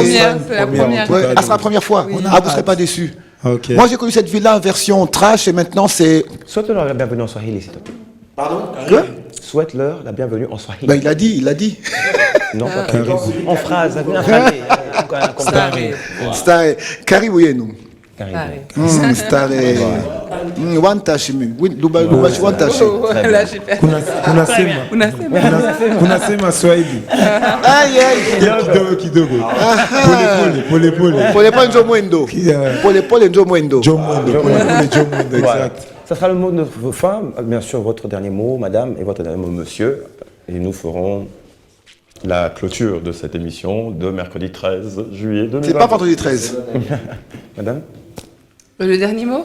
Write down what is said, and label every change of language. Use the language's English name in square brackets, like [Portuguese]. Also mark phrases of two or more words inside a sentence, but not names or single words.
[French] C'est la première. Ouais, sera la première fois. Oui. Ah, vous ne serez pas déçus. Okay. Moi, j'ai connu cette ville-là en version trash et maintenant c'est. Souhaite-leur la bienvenue en Swahili, s'il te plaît. Pardon? Quoi? Souhaite-leur la bienvenue en Swahili. Ben, il a dit. Non, pas en phrase, [Swahili] Stare. Karibu yenu. Stare. Wantashimi. Lubashi Wantashi. [French] Là, j'ai perdu. [Swahili] Unasema Swahili. [French] Aïe, aïe. [Swahili] Kidogo. Pole. Pole njo mwendo. Pole njo mwendo. [French] Exact. Ça sera le mot de notre femme, bien sûr votre dernier mot, madame, et votre dernier mot, monsieur. Et nous ferons la clôture de cette émission de mercredi 13 juillet 2020. C'est pas vendredi 13. Madame? Le dernier mot?